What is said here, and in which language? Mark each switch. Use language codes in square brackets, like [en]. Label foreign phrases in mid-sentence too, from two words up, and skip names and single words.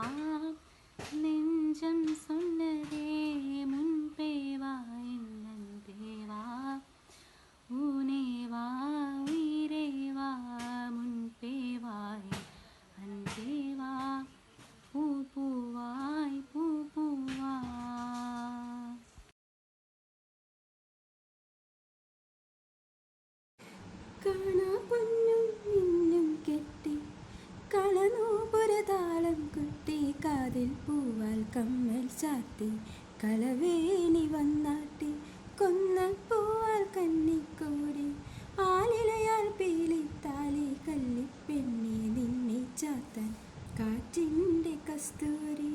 [ta] நெஞ்சம் சொன்னதே முன்பே வா என் அன்பே வா ஊனே வா உயிரே வா. முன்பே வா என் அன்பே வா பூ பூவாய் பூ பூவா. [ml] കാണാപ്പൊന്നും മിന്നും കെട്ടി കളനൂപുരതാളം കുട്ടി കാതിൽ പൂവാൽ കമ്മൽ ചാത്തി കളവേണി വന്നാട്ടി കൊന്നപ്പൂവാൽ കന്നിക്കോടി ആലിലയാൽ പീലി താലി കല്ലിപ്പെണ്ണി നിന്നെ ചാത്താൻ കാറ്റിൻ്റെ കസ്തൂരി.